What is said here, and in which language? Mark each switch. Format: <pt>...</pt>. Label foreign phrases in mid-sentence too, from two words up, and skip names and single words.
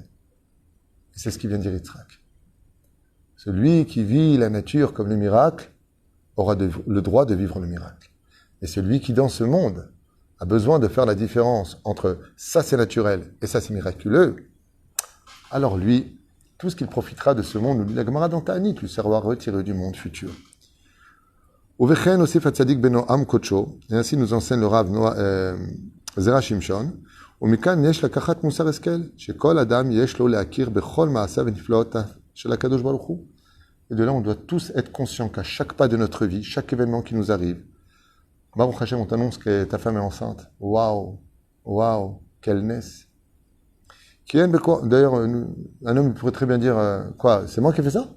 <fr>Et c'est ce qui vient de dire Yitzhak. Celui qui vit la nature comme le miracle aura le droit de vivre le miracle. Et celui qui, dans ce monde, a besoin de faire la différence entre ça c'est naturel et ça c'est miraculeux, alors lui, tout ce qu'il profitera de ce monde, la Gemara dans Ta'anit lui sera retiré du monde futur.</fr> <he>ובכן אוסיף הצדיק בנו עם כוחו,</he> <fr>et ainsi nous enseigne le Rav Zera Shimshon,</fr> <he>ומכאן יש לקחת מוסר השכל, שכל אדם יש לו להכיר בכל מעשיו ונפלאותיו של הקדוש ברוך הוא.</he> <fr>Et de là, on doit tous être conscients qu'à chaque pas de notre vie, chaque événement qui nous arrive,</fr> <he>ברוך השם,</he> <fr>on t'annonce que ta femme est enceinte. Waouh, waouh, quelle naisse. D'ailleurs, un homme pourrait très bien dire, quoi, c'est moi qui ai fait ça?</fr>